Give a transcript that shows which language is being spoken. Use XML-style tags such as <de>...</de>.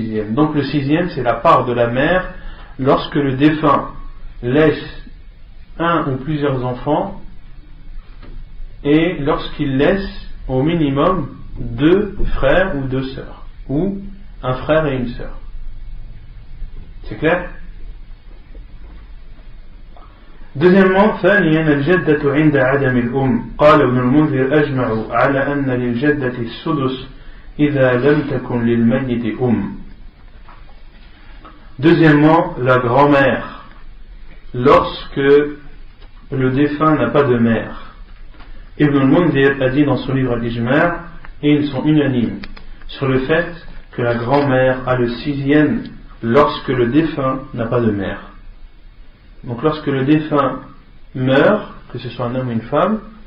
<fr>Donc le sixième, c'est la part de la mère lorsque le défunt laisse un ou plusieurs enfants et lorsqu'il laisse au minimum 2 frères ou 2 sœurs, ou un frère et une sœur. C'est clair?</fr> <ar>Deuxièmement, ثانيا الجدة عند عدم الأم. قال ابن المنذر أجمع على أن للجدة السدس إذا لم تكن للميت</ar> <fr>Deuxièmement, la grand-mère, lorsque le défunt n'a pas de mère. Ibn al-Mundhir a dit dans son livre Al-Ijma', et ils sont unanimes sur le fait que la grand-mère a le sixième lorsque le défunt n'a pas de mère. Donc lorsque le défunt meurt, que ce soit un homme ou une femme,</fr>